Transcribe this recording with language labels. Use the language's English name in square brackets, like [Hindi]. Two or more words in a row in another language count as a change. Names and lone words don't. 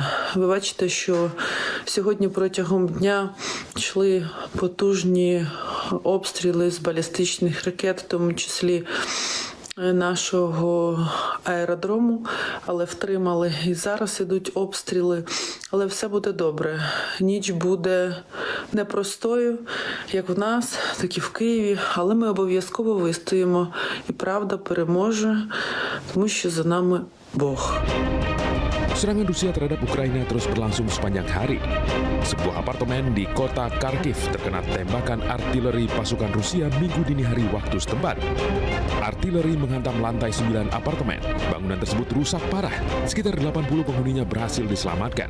[Ukrainian] Ви бачите, що сьогодні протягом дня йшли потужні обстріли з балістичних ракет, в тому числі нашого аеродрому, але втримали. І зараз ідуть обстріли, але все буде добре. Ніч буде непростою, як в нас, так і в Києві, але ми обов'язково вистоїмо. І правда переможе, тому що за нами Бог. [Indonesian] Serangan Rusia terhadap Ukraina terus berlangsung sepanjang hari. Sebuah apartemen di kota Kharkiv terkena tembakan artileri pasukan Rusia Minggu dini hari waktu setempat. Artileri menghantam lantai 9 apartemen. Bangunan tersebut rusak parah. Sekitar 80 penghuninya berhasil diselamatkan.